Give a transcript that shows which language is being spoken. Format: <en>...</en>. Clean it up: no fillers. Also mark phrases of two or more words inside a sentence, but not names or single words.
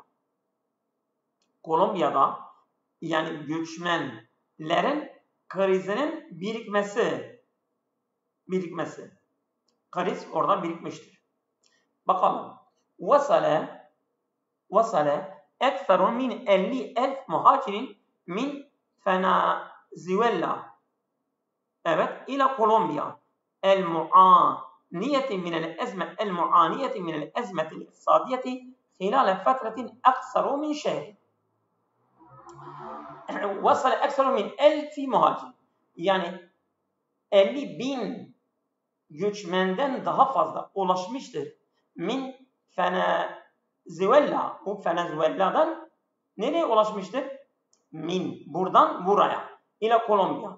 <tr>Kolombiya'da yani göçmenlerin krizinin birikmesi. Kriz orada birikmiştir. Bakalım.</tr> <ar>وصل أكثر من 50.000 مهاجرين من Venezuela. İla Kolombiya. المعانية من الأزمة الاقتصادية خلال فترة أقصر من شهر. وصل أكثر من 1000 مهاجر.</ar> <tr>Yani 50.000 göçmenden daha fazla ulaşmıştır.</tr> <ar>Min Venezuela.</ar> <tr>Bu Venezuela'dan nereye ulaşmıştır? Min. Buradan buraya. ile Kolombiya.</tr>